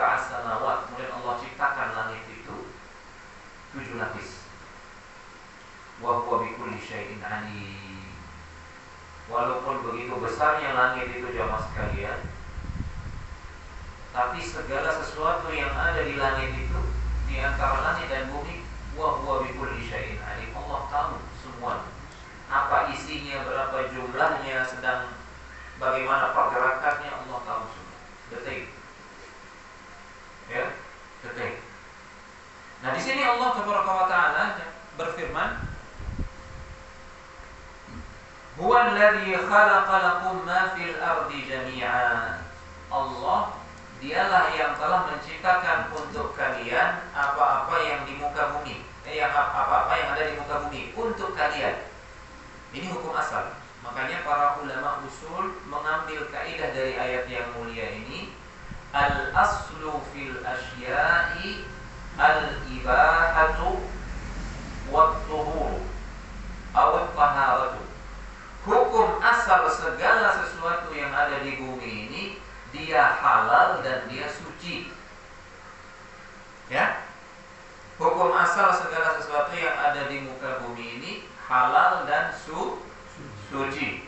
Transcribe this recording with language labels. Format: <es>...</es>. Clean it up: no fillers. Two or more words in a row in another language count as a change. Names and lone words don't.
<id>samawat, kemudian Allah ciptakan langit itu 7 lapis.</id> <ar>Wa huwa bikulli syai'in alim.</ar> <id>Walaupun begitu besarnya langit itu jamaah sekalian, tapi segala sesuatu yang ada di langit itu, di antara langit dan bumi,</id> <ar>wa huwa bikulli syai'in alim.</ar> <id>Allah tahu semua. Apa isinya, berapa jumlahnya, sedang bagaimana pergerakannya, Allah tahu semua. Detik. Ya, detik. Nah, di sini Allah Taala berfirman,</id> <ar>Huwa alladhi khalaqa lakum ma fil ardi jami'an.</ar> <id>Allah, dialah yang telah menciptakan untuk kalian apa-apa yang di muka bumi, apa-apa yang ada di muka bumi untuk kalian. Ini hukum asal. Makanya para ulama usul mengambil kaidah dari ayat yang mulia ini,</id> <ar>al-aslu fil asya'i al-ibahatu wat-tuhur aw at-taharatu.</ar> <id>Hukum asal segala sesuatu yang ada di bumi ini, dia halal dan dia suci. Ya? Hukum asal segala sesuatu yang ada di muka bumi ini halal dan suci.</id>